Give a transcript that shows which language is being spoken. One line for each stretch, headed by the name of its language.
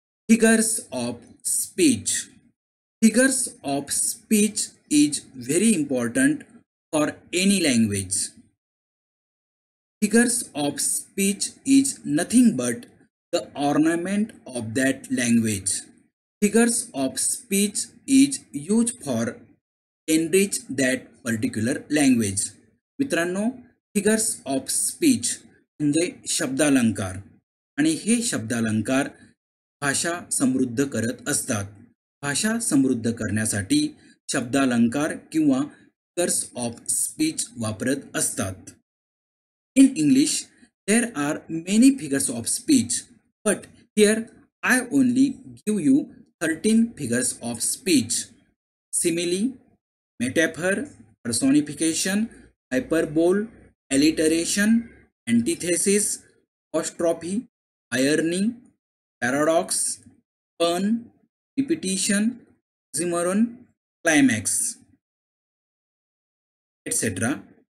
English: Figures of speech. Figures of speech is very important for any language. Figures of speech is nothing but the ornament of that language. Figures of speech is used for enrich that particular language.
Marathi: मित्रांनो, figures of speech म्हणजे शब्दालंकार आणि हे शब्दालंकार भाषा समृद्ध करत असतात. भाषा समृद्ध करण्यासाठी शब्दालंकार किंवा फिगर्स ऑफ स्पीच वापरत असतात.
English: In English, there are many figures of speech, but here I only give you 13 figures of speech. Simile, metaphor, personification, hyperbole, alliteration, antithesis, apostrophe, irony, paradox, pun, repetition, oxymoron, climax, etc.